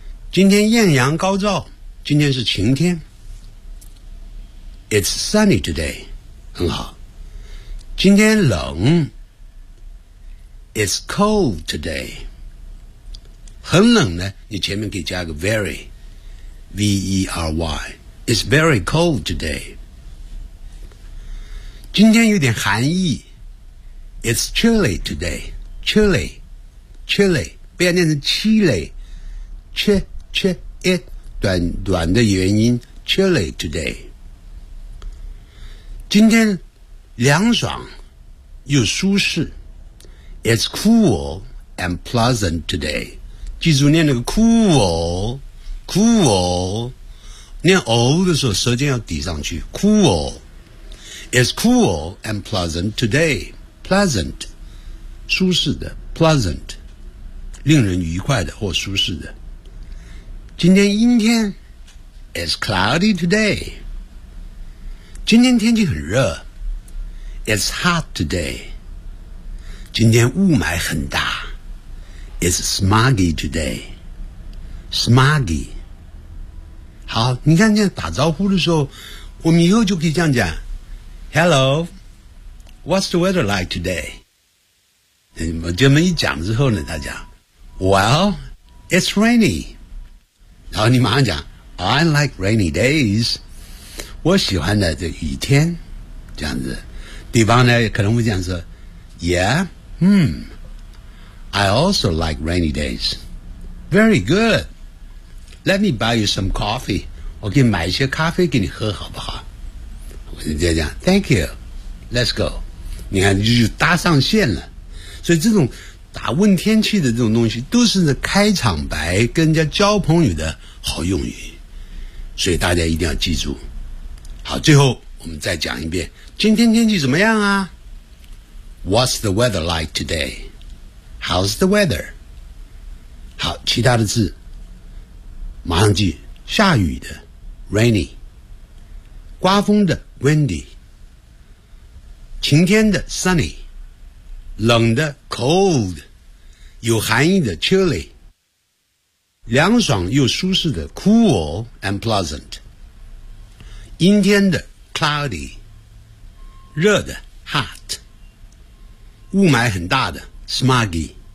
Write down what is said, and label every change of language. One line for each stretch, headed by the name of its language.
Chinese: 今天艳阳高照，今天是晴天。
English: It's sunny today.
Chinese: 很好。今天冷，
English: It's cold today.
Chinese: 很冷呢，你前面可以加个 very, V-E-R-Y.
English: It's very cold today.
Chinese: 今天有点寒意，
English: It's chilly today.
Chinese: Chilly, chilly, 不要念成 chilly, ch, ch, it, 短的元音，
English: chilly today.
Chinese: 今天凉爽又舒适，
English: It's cool and pleasant today.
Chinese: 记住念那个 cool, cool, 念 o 的时候舌尖要抵上去， cool.
English: It's cool and pleasant today.
Chinese: Pleasant, 舒适的， pleasant, 令人愉快的或舒适的。今天阴天，
English: It's cloudy today.
Chinese: 今天天气很热，
English: It's hot today.
Chinese: 今天雾霾很大，
English: It's smoggy today. Smoggy.
Chinese: 好，你看这打招呼的时候，我们以后就可以这样讲，
English: Hello, what's the weather like today?
Chinese: 我这么一讲之后呢，他讲
English: Well, it's rainy.
Chinese: 然后你马上讲
English: I like rainy days.
Chinese: 我喜欢的这雨天，这样子。对方呢可能会讲说
English: Yeah, I also like rainy days. Very good. Let me buy you some coffee.
Chinese: 我给你买一些咖啡给你喝好不好？我就这样讲
English: Thank you. Let's go.
Chinese: 你看你就搭上线了。所以这种打问天气的这种东西都是开场白跟人家交朋友的好用语，所以大家一定要记住。好，最后我们再讲一遍，今天天气怎么样啊？
English: What's the weather like today? How's the weather?
Chinese: 好，其他的字马上记，下雨的 rainy， 刮风的 windy， 晴天的 sunny，冷的 cold， 有含义的 chilly， 凉爽又舒适的 cool and pleasant， 阴天的 cloudy， 热的 hot， 雾霾很大的 smoggy。